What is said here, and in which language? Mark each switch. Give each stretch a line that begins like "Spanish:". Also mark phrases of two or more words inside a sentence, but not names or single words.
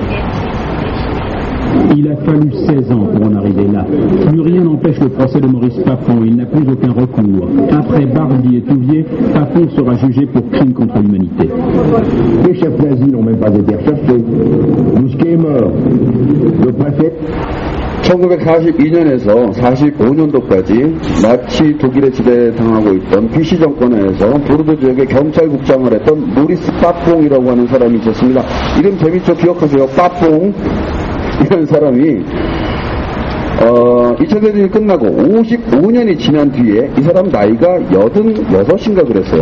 French: Il a fallu 16 ans pour en arriver là. Plus rien n'empêche le procès de Maurice Papon. Il n'a plus aucun recours. Après Barbier et Touvier, Papon sera jugé pour crime contre l'humanité. Les chefs d'asile n'ont même pas été recherchés. Bousquet est mort. Le préfet
Korean: 1942년에서 45년도까지 나치 독일에 지배당하고 있던 비시 정권에서 보르도 지역의 경찰국장을 했던 모리스 빠퐁이라고 하는 사람이 있었습니다. 이름 재밌죠? 기억하세요? 빠퐁 이런 사람이 2차 대전이 끝나고 55년이 지난 뒤에 이 사람 나이가 86인가 그랬어요.